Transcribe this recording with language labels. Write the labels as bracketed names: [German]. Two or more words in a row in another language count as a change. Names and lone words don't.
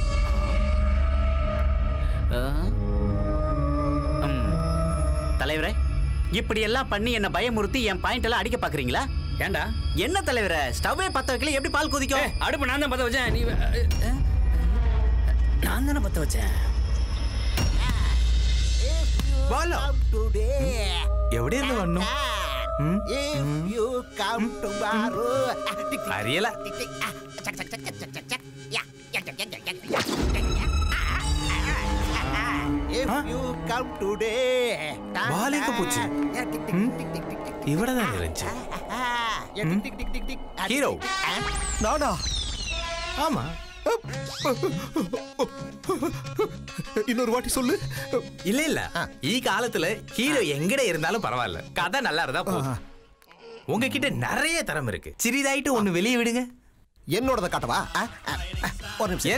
[Tamil] தலைவரே, இப்படி எல்லாம் பண்ணி என்ன பயமுறுத்தி என் பாயிண்ட் எல்லாம் அடிக்க பாக்குறீங்களா? ஏண்டா? என்ன தலைவரே, ஸ்டவ்வே பத்த வைக்கல, எப்படி பால் கொதிக்கும்? அடுப்பு நான் தான் பத்த வச்சேன். நீ நான் தானே பத்த வச்சேன். [Malayalam] എവിടെ വന്നു? അറിയല. ബാലേക്ക് പോച്ചു. ഇവിടെ തന്നെ ലഞ്ച്. ഹീറോ നാടാ. [Tamil] ஆமா. இன்னொரு வாட்டி சொல்லு. இல்ல இல்ல, ஈ காலத்துல ஹீரோ எங்கட இருந்தாலும் பரவாயில்ல, கதை நல்லா இருந்தா போதும். உங்ககிட்ட நிறைய தரம் இருக்கு, சிறிதாயிட்டு ஒண்ணு வெளியே விடுங்க. என்னோடத காட்டவா? ஒரு நிமிஷம்.